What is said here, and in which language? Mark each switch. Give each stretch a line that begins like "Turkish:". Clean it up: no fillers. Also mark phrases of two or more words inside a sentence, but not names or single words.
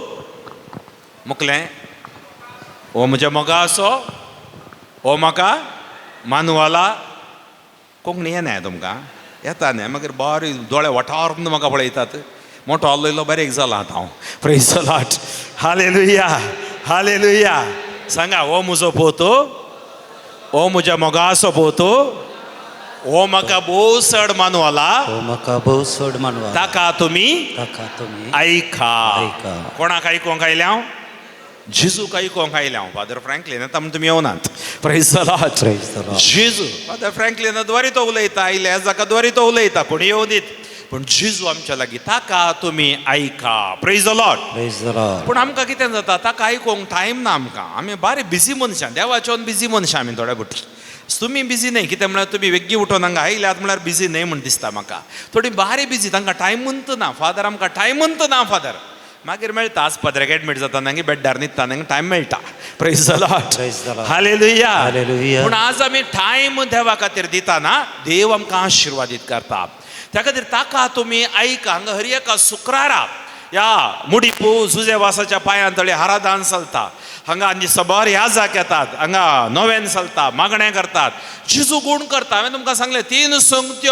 Konkani: मुकलें हो म्हज्या मोगा असो हो म्हाका मानवाला कोंकणी येना तुमकां येता न्ही मागीर बरें दोळे वठारून म्हाका पळयतात मोठो आल्लो बारीक जाला आतां हांव
English: Praise the Lord
Konkani: हालेलुया हालेलुया सांगा हो म्हजो पोतो हो म्हज्या मोगाचो पोतो हो म्हाका भोव चड मानवाला हो म्हाका भोव चड मानवा ताका तुमी आयका आयका. कोणाक आयकोंक आयल्या हांव जेजूक आयकोंक आयल्या हांव फादर फ्रँकलीन येता म्हण तुमी येवनात
English: Praise the Lord Praise the Lord.
Konkani: जेजू फादर फ्रँकलीन द्वारी तो उलयता आयले जाका द्वारी तो उलयता कोणी येवं दीत पूण जेजू आमच्या लागीं ताका तुमी आयका
English: Praise the Lord Praise the Lord.
Konkani: पूण आमकां कितें जाता ताका आयकोंक टायम ना आमकां आमी बारी बिजी मनशां देवाच्यान बिजी मनशां आमी थोडे बुट तुमी बिजी न्हय कितें म्हळ्यार तुमी वेग्गी उठोन हांगा आयल्यात म्हळ्यार बिजी न्हय म्हण दिसता म्हाका थोडी बारी बिजी तांकां टायमूच ना फादर आमकां टायमूच ना फादर मागीर मेळटा आज पदराक एडमीट जाता नांगी बेड्डार न्हिदता नांगी टायम मेळटा
English: Praise the Lord Praise the Lord. हालेलुया Hallelujah.
Konkani: पूण आज आमी टायम देवा खातीर दिताना देव आमकां आशिर्वादीत करता त्या खातीर ताका तुमी आयका हांगा हर एका शुक्रारा ह्या मुडीपू जुजेवासाच्या पांयांतळी आराधन चलता हांगा आनी सबोर ह्या जाक येतात हांगा नोवेन चलता मागणें करतात जेजू गूण करता हांवें तुमकां सांगलें 3 संगत्यो